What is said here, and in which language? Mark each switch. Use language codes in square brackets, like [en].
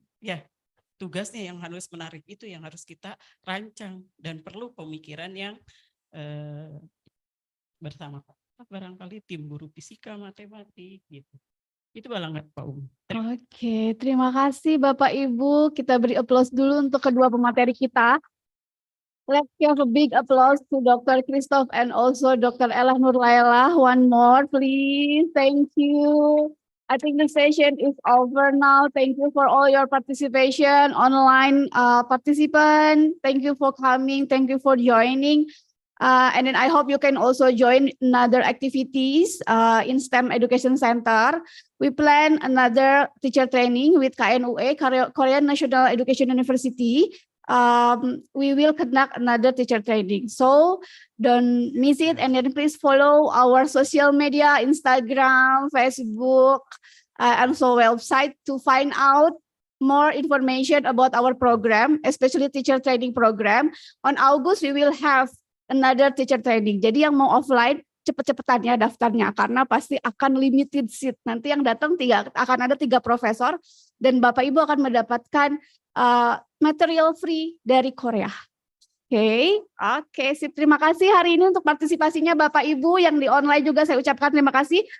[id] Ya, tugasnya yang harus menarik itu yang harus kita rancang dan perlu pemikiran yang bersama barangkali tim guru fisika, matematik gitu. Itu barangkali Pak Oke, terima kasih Bapak Ibu. Kita beri aplaus dulu untuk kedua pemateri kita. [en] Let's give a big applause to Dr. Christoph and also Dr. Ella Nurlaila. One more, please. Thank you. I think the session is over now. Thank you for all your participation, online participant. Thank you for coming. Thank you for joining. And then I hope you can also join another activities in STEM Education Center. We plan another teacher training with KNUE, Korean National Education University. We will conduct another teacher training. So don't miss it, and then please follow our social media, Instagram, Facebook, and so website to find out more information about our program, especially teacher training program. On August, we will have another teacher training. [id] Jadi yang mau offline cepet-cepetan ya daftarnya karena pasti akan [en] limited seat. [id] Nanti yang datang akan ada 3 profesor dan Bapak Ibu akan mendapatkan material free dari Korea. Oke, sip. Terima kasih hari ini untuk partisipasinya Bapak Ibu yang di online juga saya ucapkan terima kasih.